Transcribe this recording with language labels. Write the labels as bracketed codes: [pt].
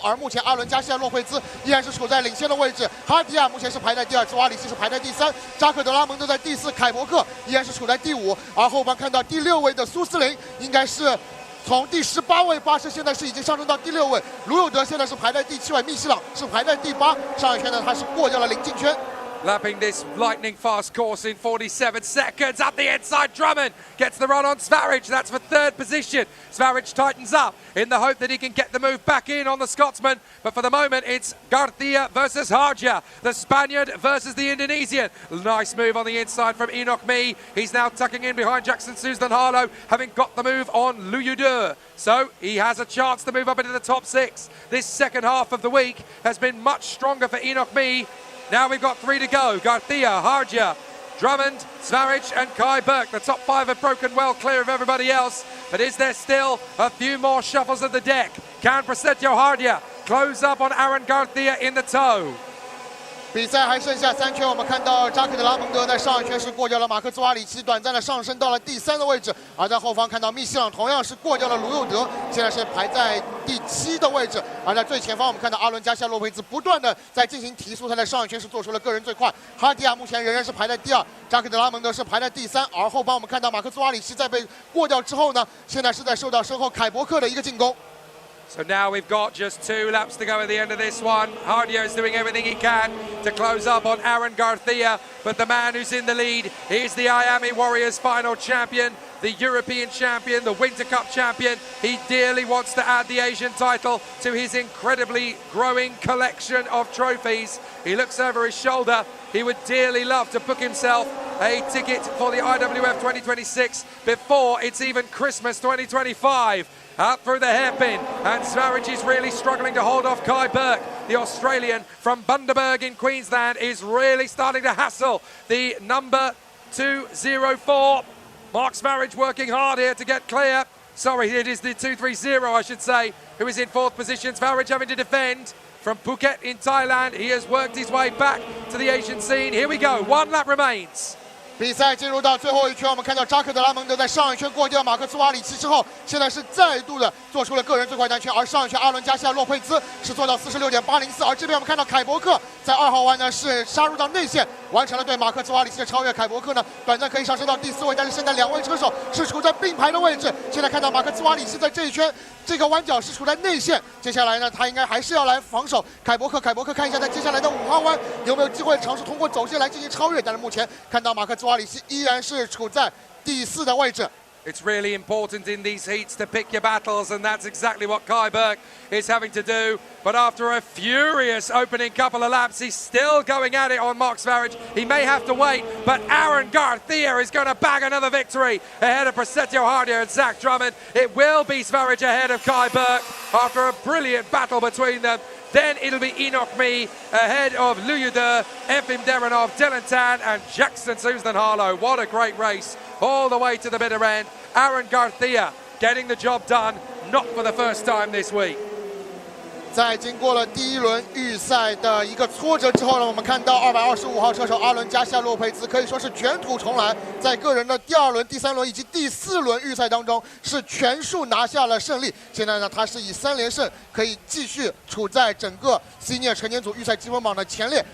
[zh] 而目前阿伦加西亚·洛佩兹依然是处在领先的位置，哈迪亚目前是排在第2，兹瓦里奇是排在第3，扎克德拉蒙德在第4，凯伯克依然是处在第5。而后方看到第6位的苏斯林应该是。从第18位巴士现在是已经上升到第6位，卢有德现在是排在第7位，密西朗是排在第8。上一圈呢，他是过掉了林敬轩。 [en] Lapping this lightning fast course in 47 seconds. Up the inside, Drummond gets the run on Svaric. That's for 3rd position. Svaric tightens up in the hope that he can get the move back in on the Scotsman. But for the moment, it's Garcia versus Hardia. The Spaniard versus the Indonesian. Nice move on the inside from Enoch Me. He's now tucking in behind Jackson Susan Harlow, having got the move on Liu Yude. So he has a chance to move up into the top 6. This second half of the week has been much stronger for Enoch Me. Now we've got 3 to go. Garcia, Hardia, Drummond, Svaric and Kai Burke. The top 5 have broken well clear of everybody else. But is there still a few more shuffles of the deck? Can Prasetyo Hardia close up on Aaron Garcia in the toe? [zh] 比赛还剩下3圈，我们看到扎克德拉蒙德在上一圈是过掉了马克兹瓦里奇，短暂的上升到了第3的位置。而在后方看到密西朗同样是过掉了卢佑德，现在是排在第7的位置。而在最前方，我们看到阿伦加西亚·洛佩兹不断的在进行提速，他在上一圈是做出了个人最快。哈迪亚目前仍然是排在第2，扎克德拉蒙德是排在第3。而后方我们看到马克兹瓦里奇在被过掉之后呢，现在是在受到身后凯伯克的一个进攻。 [en] So now we've got just 2 laps to go at the end of this one. Hardia is doing everything he can to close up on Aaron Garcia, but the man who's in the lead is the IAME Warriors final champion, the European champion, the Winter Cup champion. He dearly wants to add the Asian title to his incredibly growing collection of trophies. He looks over his shoulder. He would dearly love to book himself a ticket for the IWF 2026 before it's even Christmas 2025. Up through the hairpin, and Sverige is really struggling to hold off Kai Burke. The Australian from Bundaberg in Queensland is really starting to hassle the number 204. Mark Sverige working hard here to get clear. Sorry, it is the 230, I should say, who is in fourth position. Sverige having to defend from Phuket in Thailand. He has worked his way back to the Asian scene. Here we go, 1 lap remains. [zh] 比赛进入到最后一圈，我们看到扎克德拉蒙德在上一圈过掉马克斯瓦里奇之后，现在是再度的做出了个人最快单圈，而上一圈阿伦加西亚洛佩兹是做到46.804，而这边我们看到凯伯克在2号弯呢是杀入到内线，完成了对马克斯瓦里奇的超越。凯伯克呢短暂可以上升到第4位，但是现在2位车手是处在并排的位置。现在看到马克斯瓦里奇在这一圈这个弯角是处在内线，接下来呢他应该还是要来防守凯伯克。凯伯克看一下在接下来的5号弯有没有机会尝试通过走线来进行超越，但是目前看到马克斯瓦里奇依然是处在第4的位置。 [en] It's really important in these heats to pick your battles, and that's exactly what Kai Burke is having to do. But after a furious opening couple of laps, he's still going at it on Mark Sverige. He may have to wait, but Aaron Garcia is going to bag another victory ahead of Prasetyo Hardia and Zach Drummond. It will be Sverige ahead of Kai Burke after a brilliant battle between them. Then it'll be Enoch Me ahead of Luyuder, Efim Derenov, Dylan Tan and Jackson Susan Harlow. What a great race all the way to the bitter end. Aaron Garcia getting the job done, not for the first time this week. [zh] 在经过了第1轮预赛的一个挫折之后呢，我们看到225号车手阿伦加西亚洛佩兹可以说是卷土重来，在个人的第2轮、第3轮以及第4轮预赛当中是全数拿下了胜利。现在呢，他是以3连胜可以继续处在整个 Senior 成年组预赛积分榜的前列。